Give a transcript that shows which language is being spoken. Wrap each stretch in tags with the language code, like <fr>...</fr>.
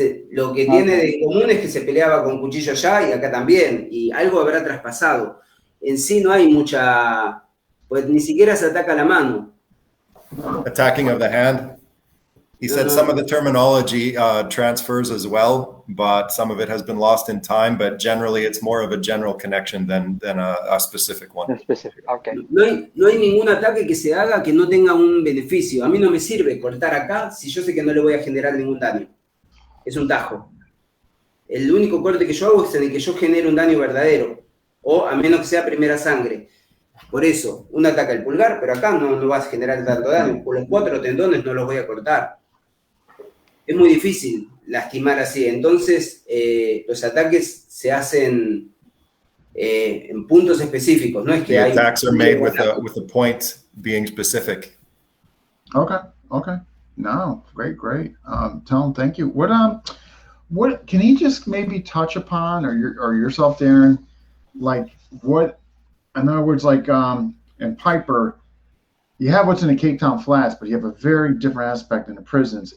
<es>Lo que tiene de común es que se peleaba con cuchillo allá y acá también, y algo habrá traspasado. En sí no hay mucha, pues ni siquiera se ataca la mano.</es> <en>Attacking of the hand. He said some of the terminology transfers as well, but some of it has been lost in time, but generally it's more of a general connection than a specific one. Okay.</en> <es>No hay ningún ataque que se haga que no tenga un beneficio. A mí no me sirve cortar acá si yo sé que no le voy a generar ningún daño. Es un tajo. El único corte que yo hago es en el que yo genere un daño verdadero, o a menos que sea primera sangre. Por eso, uno ataca el pulgar, pero acá no vas a generar tanto daño. Por los 4 tendones no los voy a cortar. Es muy difícil lastimar así. Entonces, los ataques se hacen en puntos específicos. No es que</es> <en>The attacks are made with the point being specific. Okay. No, great. Tell him thank you. What can he just maybe touch upon, or yourself, Darren? Like what? In other words, like in Piper, you have what's in the Cape Town Flats, but you have a very different aspect in the prisons.</en>